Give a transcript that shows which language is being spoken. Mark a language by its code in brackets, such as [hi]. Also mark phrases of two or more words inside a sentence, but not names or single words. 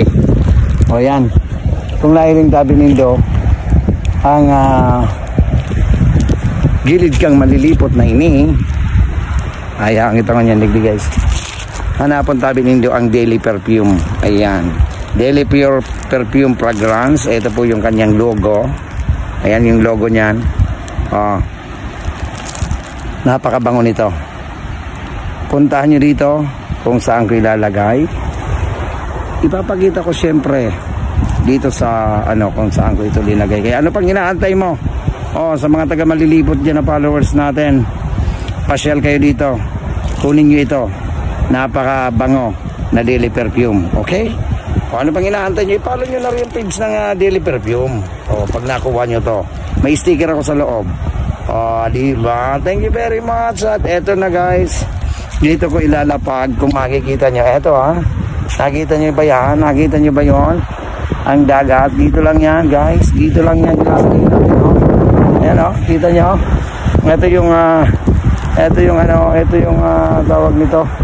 [tl] O yan. [bik] Kung lahiling tabi nindo ang gilid kang malilipot na ini. [tl] Ayan, ito nga yan ligdi guys. [bik] Hanapon tabi nindo ang Daily Perfume. Ayan. Daily Pure Perfume Fragrance. [tl] Ito po yung kanyang logo. Ayan yung logo niyan. Napakabango nito. Puntahan nyo dito kung saan ko ilalagay. Ipapakita ko syempre dito sa kung saan ko ito linagay. Kaya ano pang inaantay mo? Sa mga taga malilipot dyan na followers natin, pasyal kayo dito. Kunin nyo ito. Napakabango na Daily Perfume. Okay? Ano pang inaantay nyo? I-follow nyo na rin yung page ng Daily Perfume. Pag nakuha nyo to, may sticker ako sa loob. Diba? [en] Thank you very much. [tl] At eto na guys, dito ko ilalapag kung makikita nyo. Eto nakita nyo ba yan? Nakita nyo ba yon? Ang dagat, dito lang yan guys. Dito lang yan. Ayan kita nyo. Ito yung tawag nito.